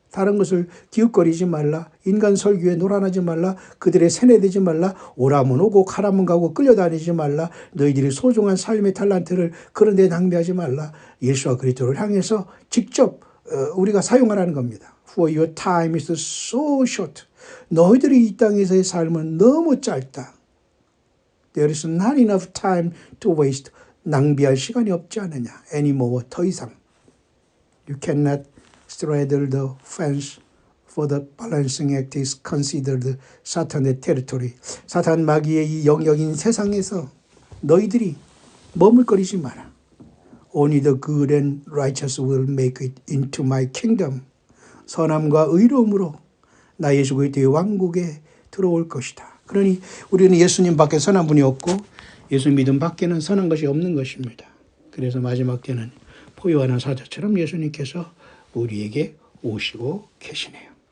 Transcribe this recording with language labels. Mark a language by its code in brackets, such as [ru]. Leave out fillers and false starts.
[ko] 다른 것을 기웃거리지 말라. 인간 설교에 노란하지 말라. 그들의 세뇌되지 말라. 오라면 오고 가라면 가고 끌려다니지 말라. 너희들이 소중한 삶의 탤런트를 그런 데 낭비하지 말라. 예수와 그리스도를 향해서 직접 우리가 사용하라는 겁니다. [en] For your time is so short. [ko] 너희들이 이 땅에서의 삶은 너무 짧다. [en] There is not enough time to waste. [ko] 낭비할 시간이 없지 않느냐. [en] Anymore. [ko] 더 이상. [en] You cannot straddle the fence for the balancing act is considered [ko] 사탄의 [en] territory. [ko] 사탄 마귀의 이 영역인 세상에서 너희들이 머물거리지 마라. [en] Only the good and righteous will make it into my kingdom. [ko] 선함과 의로움으로 나 예수 그리스도의 왕국에 들어올 것이다. 그러니 우리는 예수님 밖에 선한 분이 없고 예수 믿음 밖에는 선한 것이 없는 것입니다. 그래서 마지막 때는 포효하는 사자처럼 예수님께서 우리에게 오시고 계시네요.